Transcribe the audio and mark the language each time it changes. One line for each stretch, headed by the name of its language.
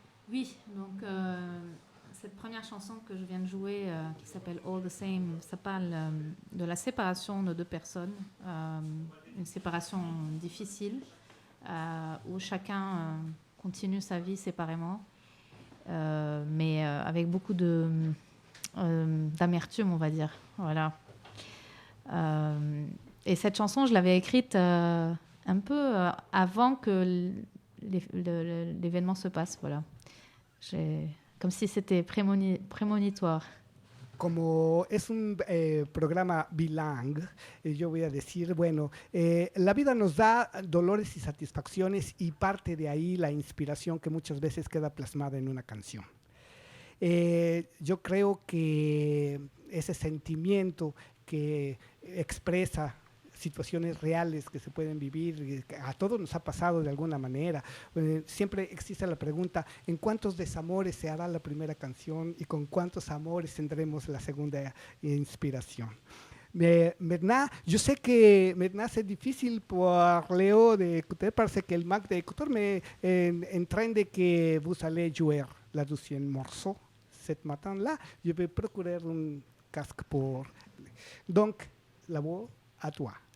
French: Oui, donc cette première chanson que je viens de jouer, qui s'appelle All the Same, ça parle de la séparation de deux personnes, une séparation difficile, où chacun continue sa vie séparément, mais avec beaucoup d'amertume, on va dire. Voilà. Et cette chanson, je l'avais écrite un peu avant que l'événement se passe. Voilà. Comme si c'était prémonitoire.
Spanish: Como es un programa bilang, yo voy a decir, bueno, la vida nos da dolores y satisfacciones y parte de ahí la inspiración que muchas veces queda plasmada en una canción. Yo creo que ese sentimiento que expresa situaciones reales que se pueden vivir, a todos nos ha pasado de alguna manera. Siempre existe la pregunta, ¿en cuántos desamores se hará la primera canción y con cuántos amores tendremos la segunda inspiración?
French: Maintenant, je sais que maintenant c'est difficile pour Léo d'écouter parce que le manque d'écouteurs, mais en train de que vous allez jouer la deuxième morceau cette matin-là, je vais procurer un casque pour... Donc, la voix à toi.